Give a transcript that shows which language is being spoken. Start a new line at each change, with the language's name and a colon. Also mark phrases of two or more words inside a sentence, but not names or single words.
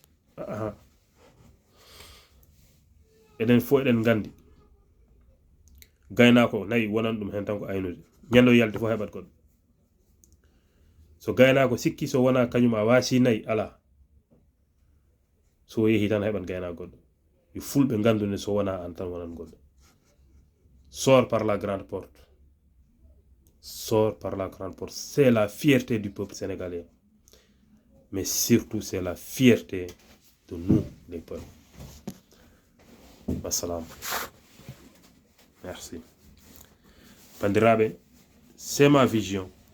Fula: Eden fo eɗen gandi gaynako nayi wonan ɗum hen tan ko aynude, ñando yalde fo heɓat goɗɗo. So gaynako sikki so wona kañum a wasi nayi ala, so yeehi tan heɓat gaynako goɗɗo. Yo fulɓe gandude so wona an tan wonan goɗɗo.
French: Sors par la grande porte. sort par la grande porte. C'est la fierté du peuple sénégalais. Mais surtout, c'est la fierté de nous, les peuples. Wassalam. Merci. Pandirabe, c'est ma vision.